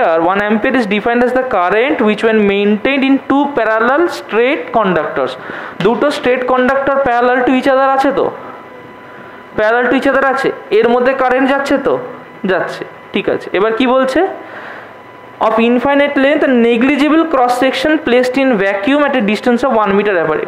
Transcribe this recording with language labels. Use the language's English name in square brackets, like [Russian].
[English] one ampere is defined as the current which when maintained in two parallel straight conductors, [Bangla] দুটো straight conductor parallel to each other আছে তো? Parallel to each other আছে, এর মধ্যে current যাচ্ছে তো? যাচ্ছে, ঠিক আছে। এবার কি বলছে? [English] of infinite length and negligible cross section placed in vacuum at a distance of 1 meter apart।